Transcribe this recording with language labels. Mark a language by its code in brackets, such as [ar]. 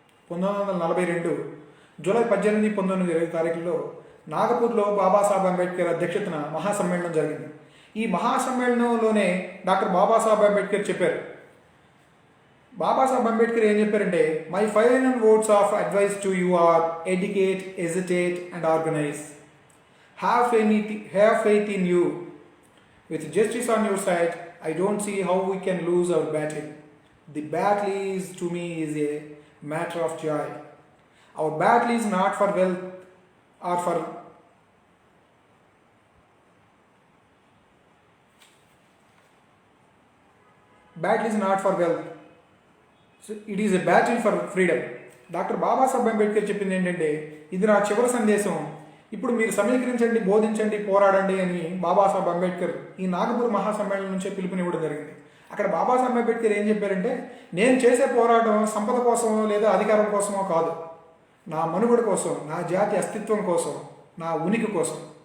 [te] 1942 July 18, 1920 తారీఖుల్లో నాగపూర్లో Babasaheb Ambedkar అధ్యక్షతన మహాసమ్మేళనం జరిగింది. ఈ మహాసమ్మేళనంలోనే డాక్టర్ బాబాసాహెబ్ అంబేద్కర్ చెప్పారు. బాబాసాహెబ్ అంబేద్కర్ ఏం చెప్పారంటే, [en] My final words of advice to you are educate, agitate and organise. Have faith in you. With justice on your side, I don't see how we can lose our battle. The battle is, to me, is a matter of joy. Our battle is not for wealth or for battle is not for wealth. So it is a battle for freedom. [te] Doctor Babasaheb Ambedkar చెప్పింది ఏంటంటే, ఇది నా చివరి సందేశం. ఇప్పుడు మీరు సమీకరించండి, బోధించండి, పోరాడండి అని బాబాసాహెబ్ అంబేద్కర్ ఈ నాగపూర్ మహాసమ్మేళనం నుంచే పిలుపునివ్వడం జరిగింది. అక్కడ బాబాసాహెబ్ అంబేద్కర్ ఏం చెప్పారంటే, నేను చేసే పోరాటం సంపద కోసమో లేదా అధికారం కోసమో కాదు, నా మనుగడ కోసం, నా జాతి అస్తిత్వం కోసం, నా ఉనికి కోసం.